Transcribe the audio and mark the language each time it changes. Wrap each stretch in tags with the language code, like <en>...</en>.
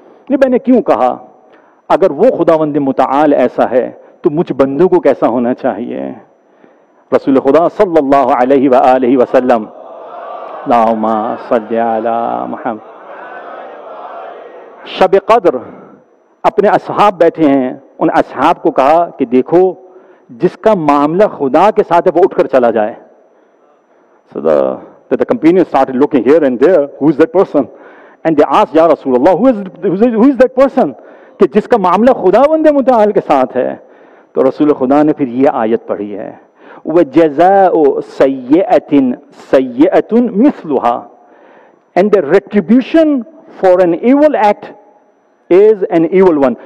<ur>یہ میں نے کیوں کہا؟ اگر وہ خداوند متعال ایسا ہے تو مجھ بندوں کو کیسا ہونا چاہیے؟ رسول خدا صلی اللہ علیہ وآلہ وسلم، اللہم صلی علی محمد. شب قدر اپنے اصحاب بیٹھے ہیں، ان اصحاب کو کہا کہ دیکھو جس کا معاملہ خدا کے ساتھ ہے وہ اٹھ کر چلا جائے.</ur> <en>So the companions started looking here and there, who is that person? And they asked, Ya Rasulullah, who is that person?</en> <ur>کہ جس کا معاملہ خداوند متعال کے ساتھ ہے. تو رسول خدا نے پھر یہ آیت پڑھی ہے</ur> <ar>وَجَزَاءُ سَيِّئَةٍ سَيِّئَةٌ مِثْلُهَا,</ar> <en>and the retribution for an evil act is an evil one.</en>